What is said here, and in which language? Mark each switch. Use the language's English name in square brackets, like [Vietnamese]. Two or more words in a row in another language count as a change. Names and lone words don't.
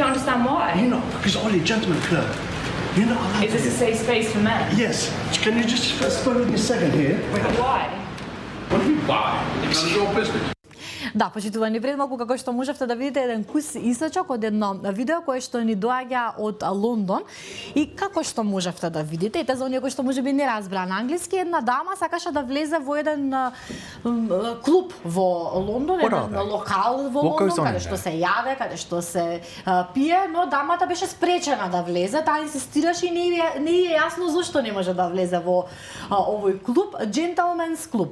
[English] understand why. You know, because Ollie, gentlemen club. You're not allowed Is this a to. safe space for men? Yes. Can you just spare with me a second here? Why? What do you buy? It's none of your business. [Macedonian] Да, почитувани, пред малку како што можевте да видите еден кус исечок од едно видео кое што ни доаѓа од Лондон и како што можевте да видите, ете за оние кои што можеби не разбраа на англиски, една дама сакаше да влезе во еден клуб во Лондон, еден локал во Лондон, каде што се јаде, каде што се пие, но дамата беше спречена да влезе, таа инсистираше и не е јасно зошто не може да влезе во овој клуб, [English] Gentlemen's Club.